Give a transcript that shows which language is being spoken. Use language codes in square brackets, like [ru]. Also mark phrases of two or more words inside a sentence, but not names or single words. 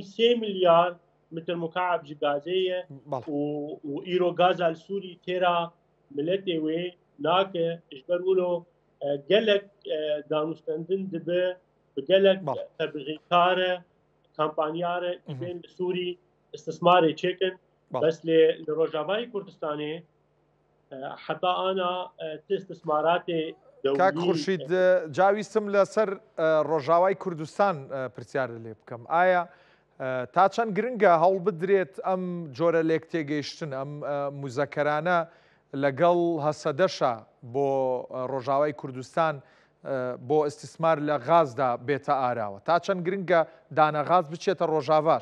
[ku] 3 milyar metr mukab ji gazê ye û îro gaza li Sûrî têra milletê wê nake ji ber wilo gelek danûstendin dibe bi gelek tebliğîkare kampanyare bên li Sûrî istismarê çêkin bes lê li Rojavayê Kurdistanê heta ana ti istismaratê [ckb] کاک خورشید جاویستم لەسەر ڕۆژاوای کوردستان پرسیار لێ بکەم ئایا تا چەند گرنگە هەوڵ بدرێت ئەم جۆرە لێک تێگەیشتن ئەم موزەکەرانە لەگەڵ هەسەدەشە بۆ ڕۆژاوای کوردستان بۆ ئیستیسمار لە غازدا بێتە ئاراوە تا چەند گرنگە دانەغاز بچێتە ڕۆژاواش؟